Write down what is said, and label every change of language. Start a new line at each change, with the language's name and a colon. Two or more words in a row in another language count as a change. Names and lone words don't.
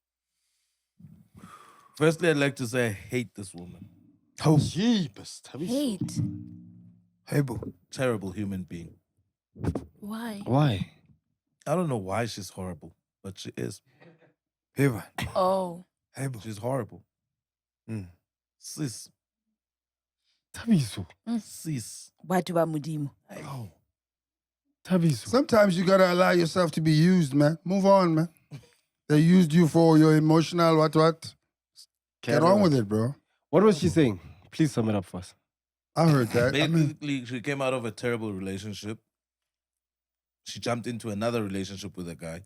English: Firstly, I'd like to say I hate this woman. Jeepers. Hate. Terrible human being. Why? Why? I don't know why she's horrible, but she is. Oh. She's horrible. Sis. Tabiso. Sis.
Southern Sotho: Batu ba Modimo.
English: Tabiso. Sometimes you gotta allow yourself to be used, man. Move on, man. They used you for your emotional what? Get on with it, bro. What was she saying? Please sum it up for us. I heard that. Basically, she came out of a terrible relationship. She jumped into another relationship with a guy.